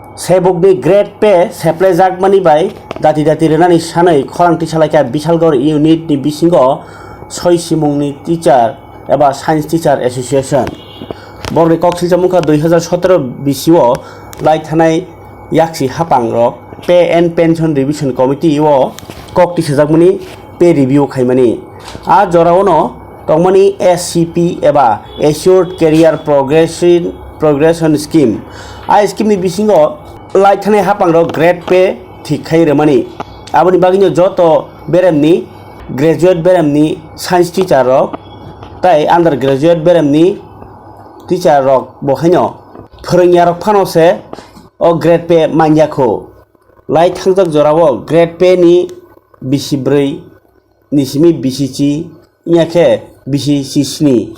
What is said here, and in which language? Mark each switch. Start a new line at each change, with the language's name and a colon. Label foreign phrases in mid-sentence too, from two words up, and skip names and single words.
Kok Borok: Sebukni grade P seplejak mani bai dati renani sanai khorang tisalaika Bishalgor unit ni bisingo soi simungni teacher eba
English: science teacher association
Kok Borok: borni koksilja mungka 2017 bisio lai thanai yaksi hapang rok
English: pay and pension revision committee
Kok Borok: o kok tisajakmani
English: pay review
Kok Borok: khaimani a joraono tongmani SCP eba
English: assured career progression scheme
Kok Borok: a scheme ni bisingo lai thanai hapang rok
English: grade pay
Kok Borok: thik khai remani aboni bagino joto beremni graduate beremni
English: science teacher
Kok Borok: rok tai undergraduate beremni teacher rok bohaino phorengya rok phanose o
English: grade pay
Kok Borok: manjako lai thangjak jorao
English: grade pay
Kok Borok: ni 24 nisimi bisichi inyake bisichi sni